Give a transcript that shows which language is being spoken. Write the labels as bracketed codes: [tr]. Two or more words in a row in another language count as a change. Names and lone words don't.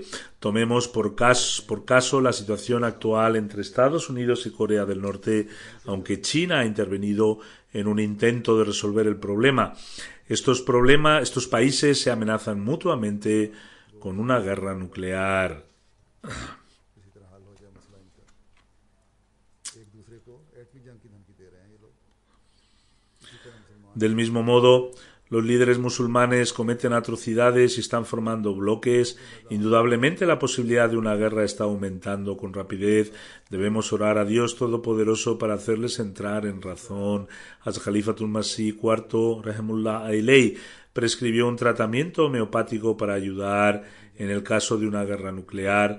[es] Tomemos por caso la situación actual entre Estados Unidos y Corea del Norte, aunque China ha intervenido en un intento de resolver el problema. Estos países se amenazan mutuamente con una guerra nuclear. [ur] کسی طرح حل ہو جائے مسئلہ ان کا ایک دوسرے کو ایٹمی جنگ کی دھمکی دے رہے ہیں یہ لوگ اسی طرح مسلمان [es] Del mismo modo, los líderes musulmanes cometen atrocidades y están formando bloques. Indudablemente la posibilidad de una guerra está aumentando con rapidez. Debemos orar a Dios Todopoderoso para hacerles entrar en razón. Khalifatul Masih IV, [ar] رحمه الله عليه, [es] prescribió un tratamiento homeopático para ayudar en el caso de una guerra nuclear.